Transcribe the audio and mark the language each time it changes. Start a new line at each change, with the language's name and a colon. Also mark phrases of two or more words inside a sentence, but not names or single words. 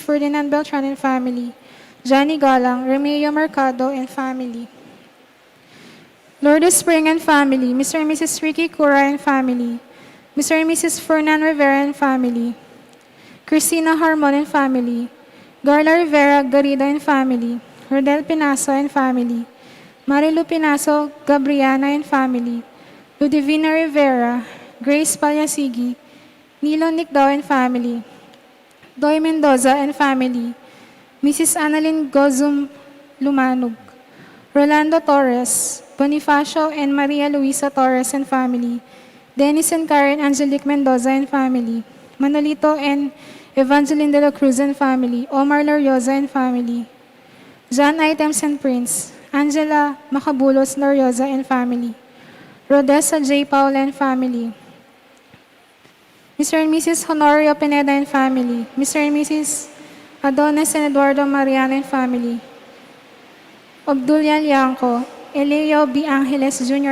English: Ferdinand Beltran and family, Johnny Galang, Remeo Mercado and family, Lourdes Spring and family, Mr. and Mrs. Ricky Cura and family, Mr. and Mrs. Fernan Rivera and family, Christina Harmon and family, Garla Rivera Garida and family, Rodel Pinaso and family, Marilu Pinaso Gabriana and family, Ludivina Rivera, Grace Palyasigi, Nilo Nicdao and family, Doy Mendoza and family, Mrs. Annalyn Gozum Lumanog, Rolando Torres, Bonifacio and Maria Luisa Torres and family, Dennis and Karen Angelique Mendoza and family, Manolito and Evangeline de la Cruz and family, Omar Larioza and family, John Items and Prince, Angela Macabulos Larioza and family, Rodessa J. Paula and family, Mr. and Mrs. Honorio Pineda and family, Mr. and Mrs. Adonis and Eduardo Mariano and family, Obdulian Lianco, Elio B. Angeles Jr.